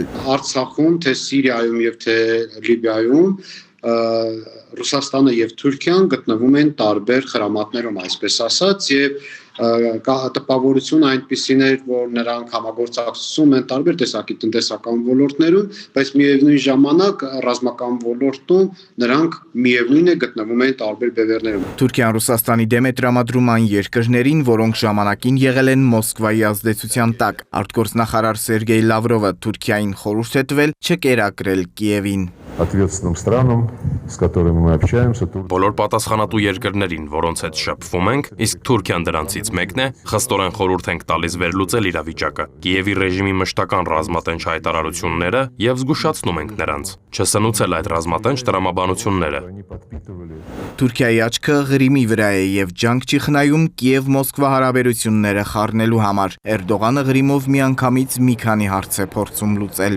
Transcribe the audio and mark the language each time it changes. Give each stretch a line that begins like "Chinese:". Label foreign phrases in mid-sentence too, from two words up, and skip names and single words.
Armenian: Արցախում, թե Սիրիայում եւ թե Լիբիայում Ռուսաստանը եւ Թուրքիան գտնվում են տարբեր խրամատներում, այսպես ասած, եւ կա տպավորություն այնպիսին էր, որ նրանք համագործակցում են տարբեր տեսակի տնտեսական ոլորտներում, բայց միևնույն ժամանակ ռազմական ոլորտում նրանք միևնույն է գտնվում են տարբեր բևեռներում։ Թուրքիան Ռուսաստանի դեմ է տրամադրում այն երկրներին, որոնք ժամանակին եղել են Մոսկվայի ազդեցության տակ։ Արտգործնախարար Սերգեյ Լավրովը Թուրքիային խորհուրդ է տվել չկերակրել Կիևին։
Russian: Ответственным странам, с которыми мы общаемся.
Armenian: Բոլոր պատասխանատու երկրներին, որոնց հետ շփվում ենք, իսկ Թուրքիան դրանցից մեկն է, խստորեն խորհուրդ ենք տալիս վերլուծել իրավիճակը, Կիևի ռեժիմի մշտական ռազմատենչ հայտարարությունները եւ զգուշացնում ենք նրանց, չսնուցել այդ ռազմատենչ տրամաբանությունները։ Թուրքիայի աչքը Ղրիմի վրա է եւ ջանք չի խնայում Կիև-Մոսկվա հարաբերությունները խառնելու համար։ Էրդողանը Ղրիմով միանգամից մի քանի հարց է փորձում լուծել։